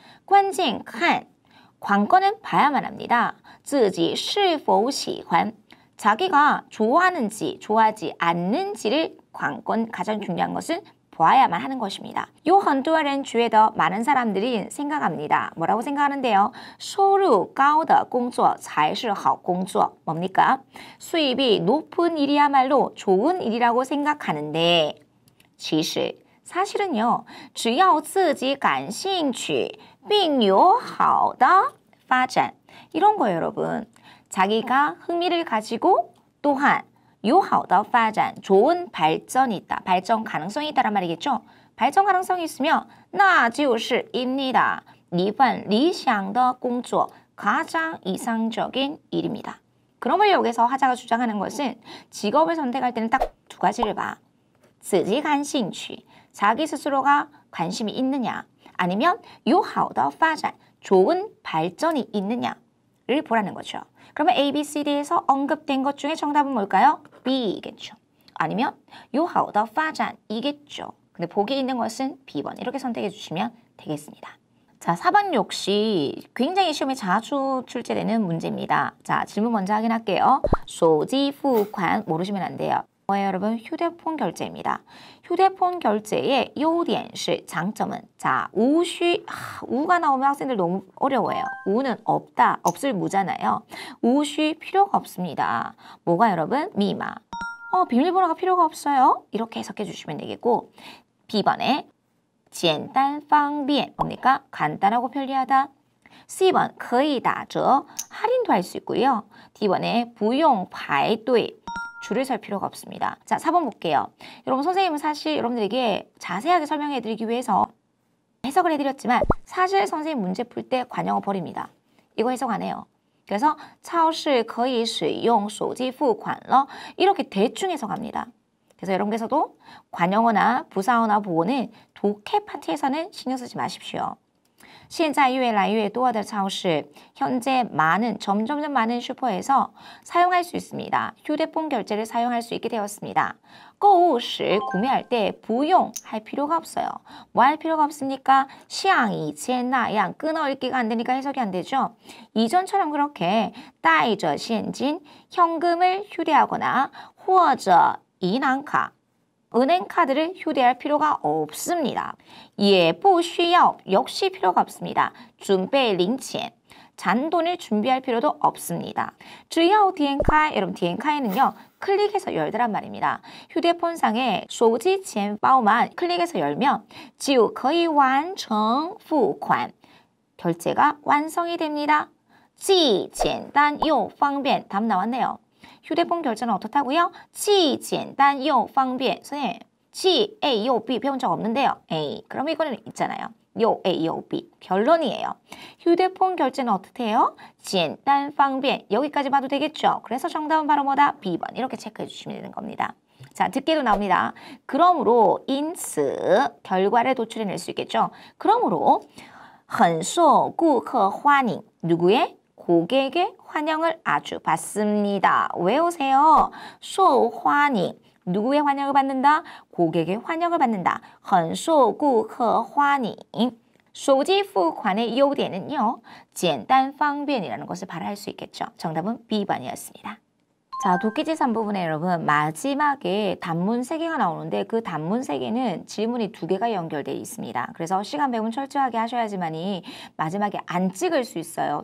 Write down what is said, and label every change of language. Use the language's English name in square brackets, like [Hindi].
[Chinese] 关键看 [Korean] 관건은 봐야만 합니다. [Chinese] 自己是否喜欢 [Korean] 자기가 좋아하는지 좋아하지 않는지를 관건 가장 중요한 것은 보아야만 하는 것입니다. [Chinese] 有很多人觉得 [Korean] 많은 사람들이 생각합니다. 뭐라고 생각하는데요? [Chinese] 收入高的工作才是好工作. [Korean] 뭡니까? 수입이 높은 일이야말로 좋은 일이라고 생각하는데 其实 사실은요. [Chinese] 只要自己感兴趣并有好的发展 [Korean] 이런 거예요, 여러분. 자기가 흥미를 가지고 또한 [Chinese] 有好的发展 [Korean] 좋은 발전이 있다. 발전 가능성이 있다란 말이겠죠. 발전 가능성이 있으면 [Chinese] 那就是 [Korean] 입니다. [Chinese] 一份理想的工作 [Korean] 가장 이상적인 일입니다. 그러면 여기서 화자가 주장하는 것은 직업을 선택할 때는 딱 두 가지를 봐. [Chinese] 自己感兴趣 [Korean] 자기 스스로가 관심이 있느냐 아니면 [Chinese] 有好的发展 [Korean] 좋은 발전이 있느냐를 보라는 거죠. 그러면 A, B, C, D에서 언급된 것 중에 정답은 뭘까요? B이겠죠. 아니면 [Chinese] 有好的发展 [Korean] 이겠죠. 근데 보기에 있는 것은 B번 이렇게 선택해 주시면 되겠습니다. 자, 4번 역시 굉장히 시험에 자주 출제되는 문제입니다. 자, 질문 먼저 확인할게요. 手机付款 모르시면 안 돼요. 뭐예요, 여러분? 휴대폰 결제입니다. 휴대폰 결제의 [Chinese] 优点是 [Korean] 장점은 자, 우쉬 우가 나오면 학생들 너무 어려워요. 우는 없다, 없을 무잖아요. 우쉬 필요가 없습니다. 뭐가 여러분? 미마. 비밀번호가 필요가 없어요. 이렇게 해석해 주시면 되겠고 B번에 [Chinese] 简单方便 [Korean] 뭡니까? 간단하고 편리하다. C번 [Chinese] 可以打折 [Korean] 할인도 할 수 있고요. D번에 [Chinese] 不用排队 [Korean] 줄을 설 필요가 없습니다. 자, 4번 볼게요. 여러분 선생님은 사실 여러분들에게 자세하게 설명해 드리기 위해서 해석을 해드렸지만 사실 선생님 문제 풀 때 관용어 버립니다. 이거 해석 안 해요. 그래서 [Chinese] 超市可以使用手机付款了 [Korean] 이렇게 대충 해석합니다. 그래서 여러분께서도 관용어나 부사어나 보어는 독해 파트에서는 신경 쓰지 마십시오. [Chinese] 现在越来越多的超市 [Korean] 현재 점점 많은 슈퍼에서 사용할 수 있습니다. 휴대폰 결제를 사용할 수 있게 되었습니다. [Chinese] 购物时 [Korean] 구매할 때 不用 할 필요가 없어요. 뭐 할 필요가 없습니까? [Chinese] 像以前那样 [Korean] 끊어읽기가 안 되니까 해석이 안 되죠. 이전처럼 그렇게 [Chinese] 带着现金 [Korean] 현금을 휴대하거나 [Chinese] 或者银行卡 [Korean] 은행카드를 휴대할 필요가 없습니다. 예, [Chinese] 不需要 [Korean] 역시 필요가 없습니다. [Chinese] 准备零钱 [Korean] 잔돈을 준비할 필요도 없습니다. [Chinese] 只要点开 [Korean] 여러분 点开는요 클릭해서 열더란 말입니다. 휴대폰상에 手机钱包만 클릭해서 열면 [Chinese] 就可以完成付款 [Korean] 결제가 완성이 됩니다. [Chinese] 既简单又方便 [Korean] 답 나왔네요. 휴대폰 결제는 어떻다고요? [Chinese] 既简单又方便 [Korean] 선생님, 既 A, 又 B 배운 적 없는데요. A, 그럼 이거는 있잖아요. 요 A, 요 B. 결론이에요. 휴대폰 결제는 어떻게 해요? [Chinese] 简单方便 [Korean] 여기까지 봐도 되겠죠? 그래서 정답은 바로 뭐다? B번 이렇게 체크해 주시면 되는 겁니다. 자, 듣기도 나옵니다. 그러므로, [Chinese] 因此 [Korean] 결과를 도출해낼 수 있겠죠? 그러므로 [Chinese] 很受顾客欢迎 [Korean] 누구의? 고객의 환영을 아주 받습니다. 외우세요. [Chinese] 受欢迎 [Korean] 누구의 환영을 받는다? 고객의 환영을 받는다. [Chinese] 很受顾客欢迎 [Korean] 手机付款의优点은요. 简单方便이라는 것을 바라할 수 있겠죠. 정답은 B번이었습니다. 자, 독해제 3부분에 여러분 마지막에 단문 3개가 나오는데 그 단문 3개는 질문이 2개가 연결되어 있습니다. 그래서 시간 배분 철저하게 하셔야지만이 마지막에 안 찍을 수 있어요.